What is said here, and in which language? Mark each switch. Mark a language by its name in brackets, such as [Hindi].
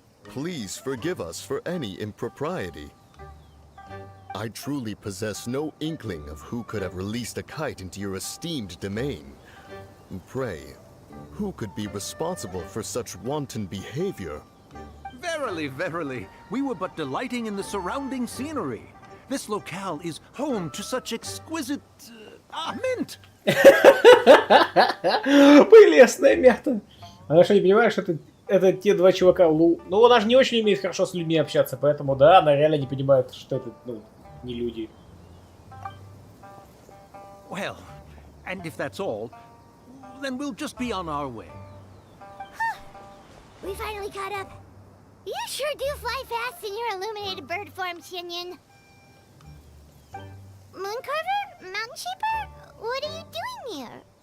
[English] Please forgive us for any impropriety. I truly possess no inkling of who could have released a kite into your esteemed domain. Pray, who could be responsible for such wanton behavior? Verily, verily, we were but delighting in the surrounding scenery. This locale is home to such exquisite... mint! [Russian] Прелестная мята. Она что, не понимает, что это те два чувака Лу. Ну, она же не очень умеет хорошо с людьми общаться, поэтому, да, она реально не понимает, что это, ну, не люди. [English] Well, and if that's all, then we'll just be on our way. We finally caught up. You sure do fly fast in your illuminated bird form, Shinyan. Mooncarver? Mountain Shaper? What are you doing here?